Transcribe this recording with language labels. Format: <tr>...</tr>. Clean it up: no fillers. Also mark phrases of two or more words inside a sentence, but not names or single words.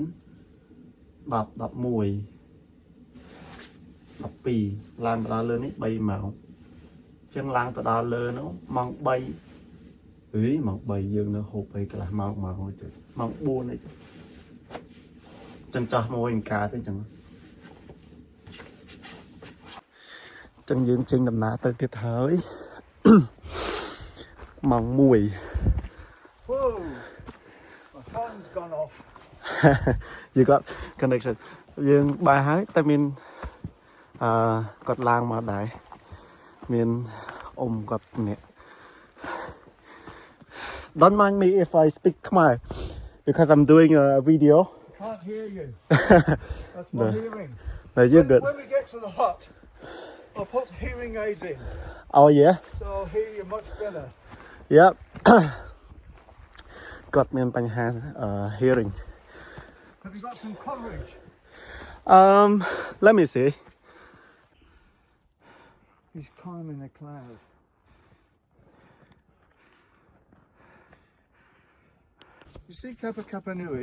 <km>12 ឡើងដល់លើនេះ3 ម៉ោងចឹងឡើងទៅដល់លើនោះម៉ោង 3ម៉ោង 3យើងនៅហូបអីកន្លះម៉ោងទៅម៉ោង 4អីចឹងចោះមកវិញការទៅចឹងយើងចេញដំណើរទៅទៀតហើយម៉ោង 1</km> <en>Whoa, my phone's gone off. You got connection</en> <km>យើងបាយហើយតែមានគាត់ឡើងមកដែរមានអ៊ំគាត់នេះ</km> <en>Don't mind me if I speak Khmer because I'm doing a video. I can't hear you. That's my hearing. No, you're good. When we get to the hut, I'll put hearing aids in, Oh yeah. so I'll hear you much better. Yep.</en> <km>គាត់មានបញ្ហា hearing.</km> <en>Have you got some coverage? Let me see. He's climbing a cloud. You see Kappa Kappa Nui?</en>